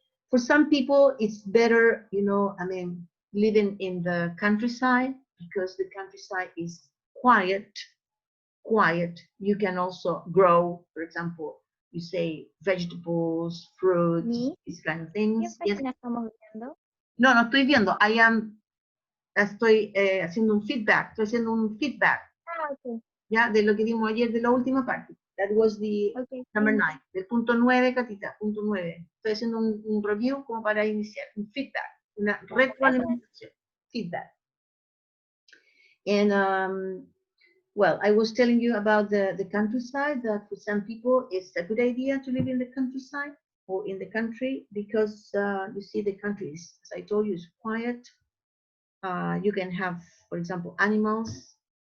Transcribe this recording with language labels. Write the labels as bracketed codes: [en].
[en] For some people, it's better, I mean, living in the countryside, because the countryside is quiet. You can also grow, for example, you say vegetables, fruits, [es] ¿Mi? [en] these kind of [es] ¿Qué [en] things. Yes. [es] página estamos viendo? No, no estoy viendo. Estoy haciendo un feedback. Estoy haciendo un feedback. Ah, ok. Ya, de lo que vimos ayer de la última parte. [en] That was the number 9. [es] Del punto 9, Catita, punto 9. Estoy haciendo un review como para iniciar, un feedback, una retroalimentación, feedback. [en] And well, I was telling you about the countryside, that for some people it's a good idea to live in the countryside or in the country, because you see, the country is, as I told you, is quiet. You can have, for example, animals.